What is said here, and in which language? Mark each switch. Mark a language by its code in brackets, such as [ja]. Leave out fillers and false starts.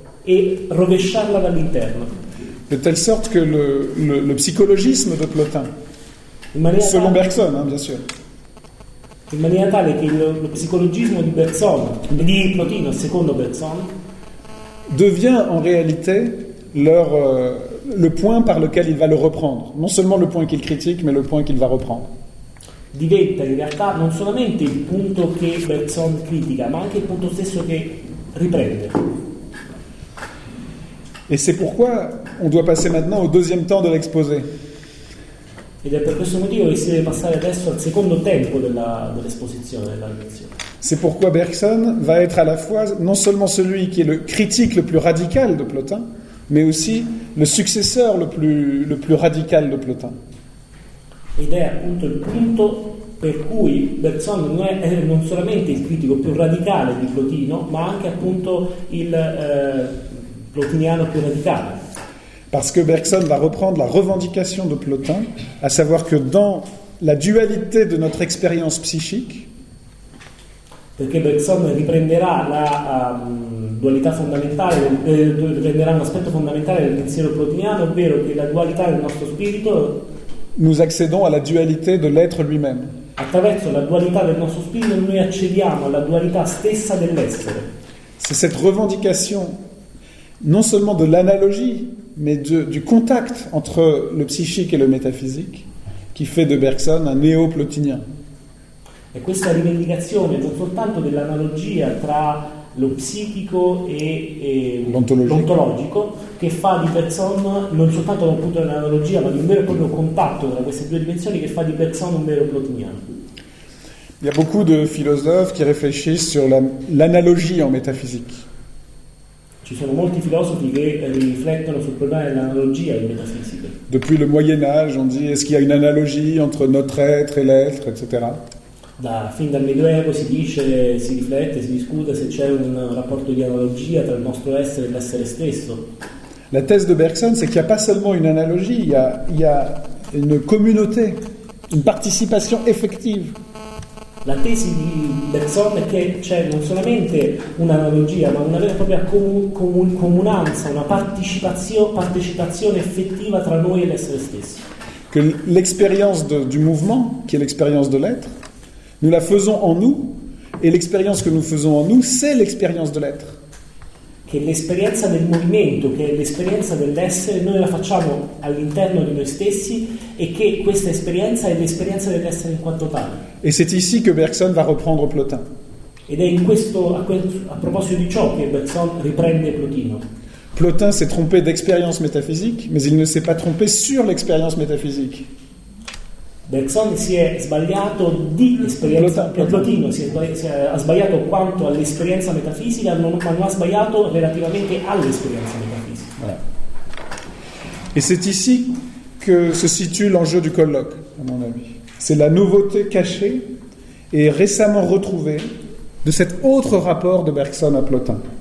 [it] E rovesciarla dall'interno. [fr] De telle sorte que le psychologisme de Plotin. Selon Bergson, bien sûr. [it] In maniera tale che lo psicologismo di Bergson, di Plotino, secondo Bergson, [fr] devient en réalité leur le point par lequel il va le reprendre, non seulement le point qu'il critique, mais le point qu'il va reprendre. [it] Diventa in realtà non solamente il punto che Bergson critica, ma anche il punto stesso che riprende. [fr] Et c'est pourquoi on doit passer maintenant au deuxième temps de l'exposé. [it] Ed è per questo motivo che si deve passare adesso al secondo tempo dell'esposizione, della lezione. [fr] C'est pourquoi Bergson va être à la fois non seulement celui qui est le critique le plus radical de Plotin, mais aussi le successeur le plus radical de Plotin. [it] Ed è appunto il punto per cui Bergson non solamente il critico più radicale di Plotino, ma anche appunto il plotiniano più radicale. [fr] Parce que Bergson va reprendre la revendication de Plotin, à savoir que dans la dualité de notre expérience psychique. [it] Perché Bergson riprenderà la dualità fondamentale, riprenderà un aspetto fondamentale del pensiero plotiniano, ovvero che la dualità del nostro spirito. [fr] Nous accédons à la dualité de l'être lui-même. [it] Attraverso la dualità del nostro spirito, noi accediamo alla dualità stessa dell'essere. [fr] C'est cette revendication, non seulement de l'analogie, mais du contact entre le psychique et le métaphysique, qui fait de Bergson un néo-plotinien. [it] E questa rivendicazione non soltanto dell'analogia tra lo psichico e l'ontologico, che fa di Bergson non soltanto un punto dell'analogia, ma di un vero e proprio contatto tra queste due dimensioni, che fa di Bergson un vero plotiniano. [fr] Il y a beaucoup de philosophes qui réfléchissent sur l'analogie en métaphysique. [it] Ci sono molti filosofi che riflettono sul problema dell'analogia in metafisica. [fr] Depuis le Moyen Âge, on dit est-ce qu'il y a une analogie entre notre être et l'être, etc. [it] Fin dal Medioevo si dice, si riflette, si discute se c'è un rapporto di analogia tra il nostro essere e l'essere stesso. [fr] La thèse de Bergson, c'est qu'il n'y a pas seulement une analogie, il y a une communauté, une participation effective. [it] La tesi di Bergson è che c'è non solamente un'analogia, ma una vera e propria comunanza, una partecipazione effettiva tra noi e l'essere stesso. [fr] Che l'expérience du mouvement, [it] che è [fr] l'expérience de l'être, nous la faisons en nous, et l'expérience que nous faisons en nous, c'est l'expérience de l'être. [it] che l'esperienza del movimento, che è l'esperienza dell'essere, noi la facciamo all'interno di noi stessi e che questa esperienza è l'esperienza dell'essere in quanto tale. [fr] Et c'est ici que Bergson va reprendre Plotin. [it] Ed è in questo, a proposito di ciò, che Bergson riprende Plotino. [fr] Plotin s'est trompé d'expérience métaphysique, mais il ne s'est pas trompé sur l'expérience métaphysique. [it] Bergson si è sbagliato di esperienza, Plotino si è sbagliato quanto all'esperienza metafisica, ma non ha sbagliato relativamente all'esperienza metafisica. [fr] Voilà. Et c'est ici que se situe l'enjeu du colloque, à mon avis. C'est la nouveauté cachée et récemment retrouvée de cet autre rapport de Bergson à Plotin.